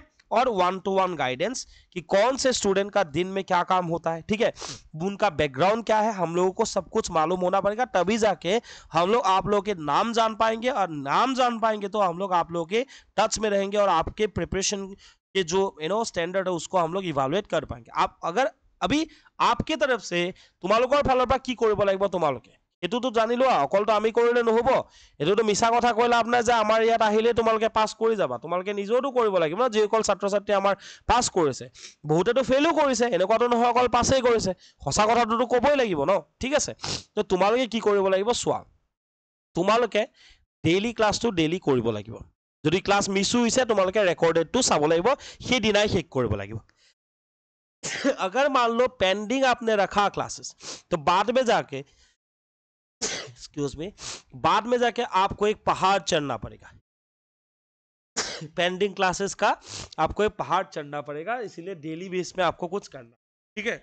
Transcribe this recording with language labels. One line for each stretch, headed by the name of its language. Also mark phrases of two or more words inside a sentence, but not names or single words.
Hindi: और 1-to-1 गाइडेंस कि कौन से स्टूडेंट का दिन में क्या काम होता है, ठीक है, उनका बैकग्राउंड क्या है, हम लोगों को सब कुछ मालूम होना पड़ेगा, तभी जाके हम लोग आप लोगों के नाम जान पाएंगे, और नाम जान पाएंगे तो हम लोग आप लोगों के टच में रहेंगे और आपके प्रिपरेशन के जो स्टैंडर्ड है उसको हम लोग इवैल्यूएट कर पाएंगे। आप अगर अभी आपके तरफ से
Assamese: তোমালোকৰ ফালৰ পৰা কি কৰিব লাগিব, তোমালোকে এইটোতো জানি লোৱা, অকলতো আমি কৰিলে নহব, এইটোতো মিছা কথা কৈ লাভ নাই যে আমাৰ ইয়াত আহিলে তোমালোকে পাছ কৰি যাবা, তোমালোকে নিজেওতো কৰিব লাগিব ন, যিসকল ছাত্ৰ ছাত্ৰী আমাৰ পাছ কৰিছে, বহুতেতো ফেইলো কৰিছে, এনেকুৱাতো নহয় অকল পাছেই কৰিছে, সঁচা কথাটোতো ক'বই লাগিব ন, ঠিক আছে। তো তোমালোকে কি কৰিব লাগিব চোৱা, তোমালোকে ডেইলি ক্লাছটো ডেইলি কৰিব লাগিব, যদি ক্লাছ মিছ হৈছে তোমালোকে ৰেকৰ্ডেডটো চাব লাগিব, সেইদিনাই শেষ কৰিব লাগিব।
Hindi: अगर मान लो पेंडिंग आपने रखा क्लासेस, तो बाद में जाके
English: excuse me,
Hindi: बाद में जाके आपको एक पहाड़ चढ़ना पड़ेगा,
English: pending classes
Hindi: का आपको एक पहाड़ चढ़ना पड़ेगा, इसीलिए
English: daily base
Hindi: में आपको कुछ करना, ठीक है।